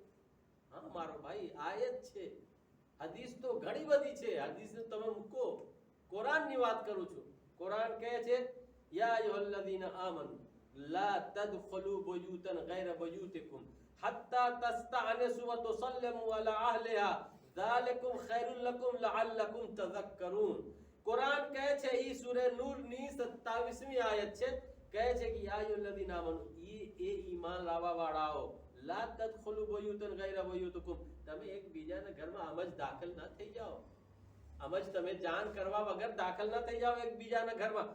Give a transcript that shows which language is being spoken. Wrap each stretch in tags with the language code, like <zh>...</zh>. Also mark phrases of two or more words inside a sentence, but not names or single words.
<gu>હા મારો ભાઈ, આયત છે. હદીસ તો ઘણી બધી છે. હદીસને તમે મૂકો, કુરાનની વાત કરું છું. કુરાન કહે છે</gu> <ar>يا أيها الذين آمنوا لا تدخلوا بيوتا غير بيوتكم حتى تستأنسوا وتسلموا على أهلها ذلكم خير لكم لعلكم تذكرون.</ar> <gu>કુરાન કહે છે ઈ સૂરે નૂર ની 27મી આયત છે, કહે છે કે</gu> <ar>يا أيها الذين آمنوا,</ar> <gu>એ ઈમાન લાવવા વાળાઓ,</gu> <ar>لا تدخلوا بيوتا غير بيوتكم,</ar> <gu>તમે એકબીજાના ઘરમાં આમ જ દાખલ ના થઈ જાઓ, આમ જ તમે જાણ કરવા વગર દાખલ ના થઈ જાઓ એકબીજાના ઘરમાં.</gu>